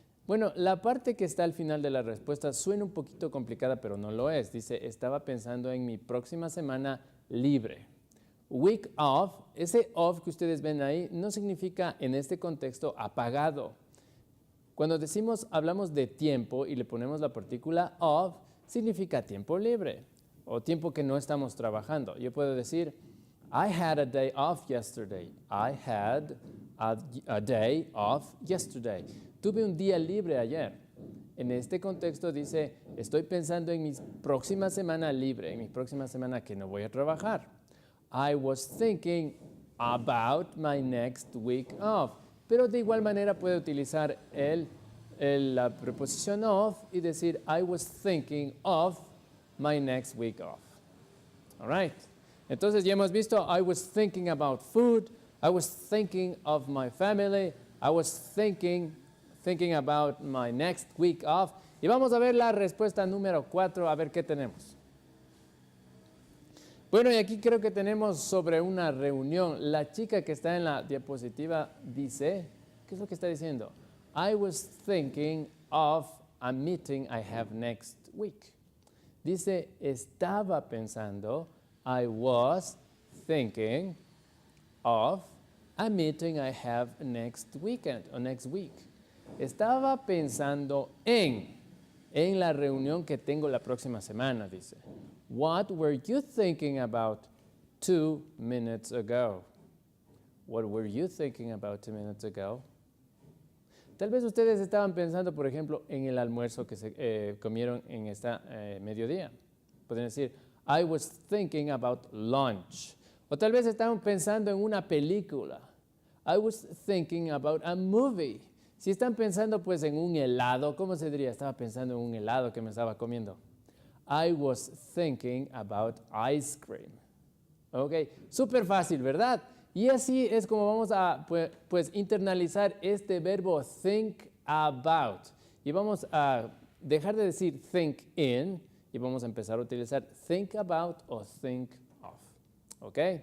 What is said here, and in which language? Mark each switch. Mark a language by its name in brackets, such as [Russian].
[Spanish] Bueno, la parte que está al final de la respuesta suena un poquito complicada, pero no lo es. Dice, estaba pensando en mi próxima semana libre. [English] Week off, [Spanish] ese off que ustedes ven ahí, no significa en este contexto apagado. Cuando decimos, hablamos de tiempo y le ponemos la partícula off, significa tiempo libre o tiempo que no estamos trabajando. Yo puedo decir, [English] I had a day off yesterday. I had a day off yesterday. [Spanish] Tuve un día libre ayer. En este contexto dice, estoy pensando en mi próxima semana libre, en mi próxima semana que no voy a trabajar. [English] I was thinking about my next week off. [Spanish] Pero de igual manera puede utilizar la preposición of y decir, [English] I was thinking of my next week off. All right. [Spanish] Entonces ya hemos visto, [English] I was thinking about food, I was thinking of my family, I was thinking about my next week off. [Spanish] Y vamos a ver la respuesta número 4, a ver qué tenemos. Bueno, y aquí creo que tenemos sobre una reunión. La chica que está en la diapositiva dice, ¿qué es lo que está diciendo? [English] I was thinking of a meeting I have next week. [Spanish] Dice, estaba pensando, [English] I was thinking of a meeting I have next weekend or next week. [Spanish] Estaba pensando en la reunión que tengo la próxima semana, dice. [English] What were you thinking about 2 minutes ago? What were you thinking about 2 minutes ago? [Spanish] Tal vez ustedes estaban pensando, por ejemplo, en el almuerzo que se comieron en esta mediodía. Pueden decir, [English] I was thinking about lunch. [Spanish] O tal vez estaban pensando en una película. [English] I was thinking about a movie. [Spanish] Si están pensando pues en un helado, ¿cómo se diría? Estaba pensando en un helado que me estaba comiendo. [English] I was thinking about ice cream. [Spanish] Ok, súper fácil, ¿verdad? Y así es como vamos a pues internalizar este verbo think about. Y vamos a dejar de decir think in y vamos a empezar a utilizar think about o think of. ¿Ok?